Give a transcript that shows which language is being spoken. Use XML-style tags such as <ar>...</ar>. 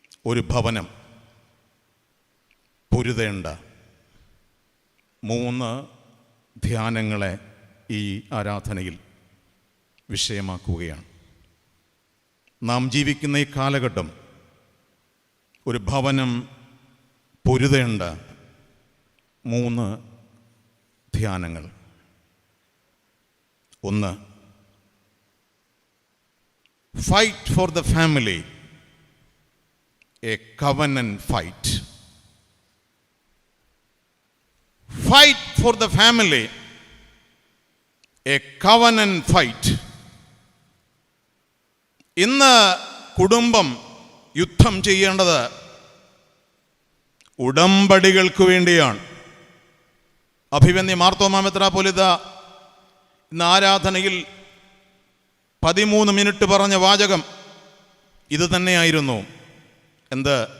<ml>ഒരു ഭവനം പൊരുതേണ്ട 3 ധ്യാനങ്ങളെ ഈ ആരാധനയിൽ വിഷയമാക്കുകയാണ്. നാം ജീവിക്കുന്ന ഈ കാലഘട്ടം ഒരു ഭവനം പൊരുതേണ്ട 3 ധ്യാനങ്ങൾ.</ml> <en>1, fight for the family, a covenant fight. Fight for the family, a covenant fight.</en> <ml>ഇന്ന് കുടുംബം യുദ്ധം ചെയ്യേണ്ടത് ഉടമ്പടികൾക്ക് വേണ്ടിയാണ്. അഭിവന്യ മാർത്തോമാ മെത്രാപ്പോലീത്ത ഇന്ന് ആരാധനയിൽ 13 മിനിറ്റ് പറഞ്ഞ വാചകം ഇത് തന്നെയായിരുന്നു. എന്ത്?</ml>